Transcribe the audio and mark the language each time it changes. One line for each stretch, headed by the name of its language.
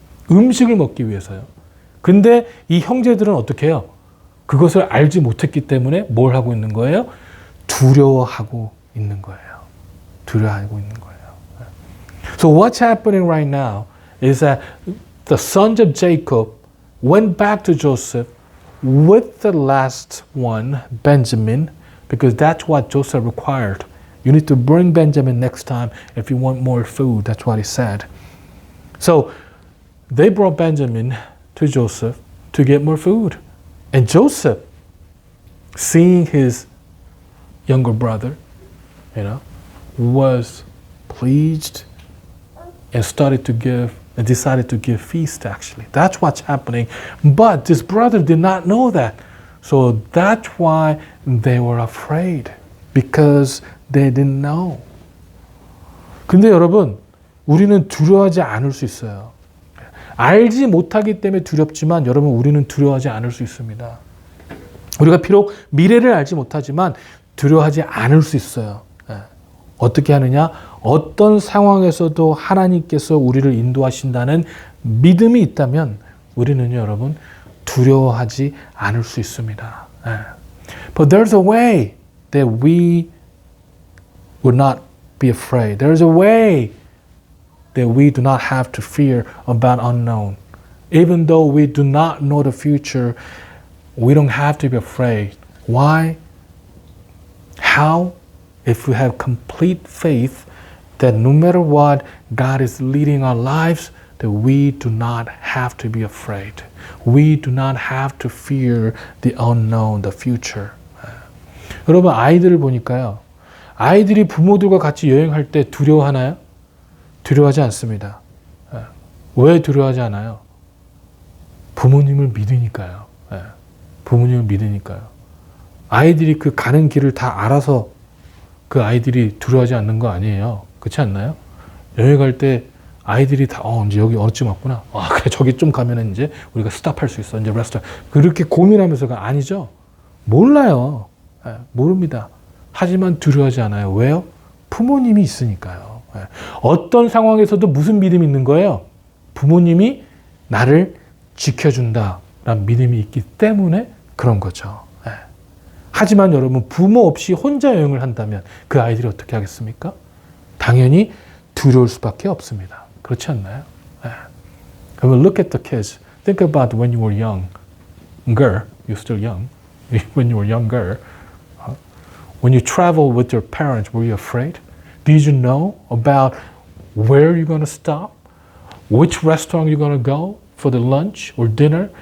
Korean: 음식을 먹기 위해서요. 근데 이 형제들은 어떻게 해요? 그것을 알지 못했기 때문에 뭘 하고 있는 거예요? 두려워하고 있는 거예요. 두려워하고 있는 거예요.
English: So what's happening right now is that the sons of Jacob went back to Joseph with the last one, Benjamin, because that's what Joseph required. You need to bring Benjamin next time if you want more food. That's what he said. So they brought Benjamin to Joseph to get more food. And Joseph, seeing his younger brother, was pleased and started to give and decided to give feast actually. That's what's happening. But this brother did not know that. So that's why they were afraid. Because they didn't know.
Korean: 근데 여러분, 우리는 두려워하지 않을 수 있어요. 알지 못하기 때문에 두렵지만 여러분, 우리는 두려워하지 않을 수 있습니다. 우리가 비록 미래를 알지 못하지만 두려워하지 않을 수 있어요. 어떻게 하느냐? 어떤 상황에서도 하나님께서 우리를 인도하신다는 믿음이 있다면 우리는요, 여러분, 두려워하지 않을 수 있습니다.
English: But there's a way that we would not be afraid. There's a way that we do not have to fear about unknown. Even though we do not know the future, we don't have to be afraid. Why? How? If we have complete faith that no matter what, God is leading our lives, that we do not have to be afraid. We do not have to fear the unknown, the future.
Korean: 여러분, 아이들을 보니까요. 아이들이 부모들과 같이 여행할 때 두려워하나요? 두려워하지 않습니다. 왜 두려워하지 않아요? 부모님을 믿으니까요. 부모님을 믿으니까요. 아이들이 그 가는 길을 다 알아서 그 아이들이 두려워하지 않는 거 아니에요. 그렇지 않나요? 여행 갈 때 아이들이 다 이제 여기 어느쯤 왔구나. 그래 저기 좀 가면은 이제 우리가 스탑할 수 있어. 이제 레스토랑. 그렇게 고민하면서가 아니죠. 몰라요. 모릅니다. 하지만 두려워하지 않아요. 왜요? 부모님이 있으니까요. 어떤 상황에서도 무슨 믿음이 있는 거예요? 부모님이 나를 지켜준다라는 믿음이 있기 때문에 그런 거죠. 하지만 여러분, 부모 없이 혼자 여행을 한다면 그 아이들이 어떻게 하겠습니까? 당연히 두려울 수밖에 없습니다. 그렇지 않나요? 그러면
English: look at the kids. Think about when you were younger. You're still young. When you were younger. When you traveled with your parents, were you afraid? Did you know about where you're going to stop? Which restaurant you're going to go for the lunch or dinner?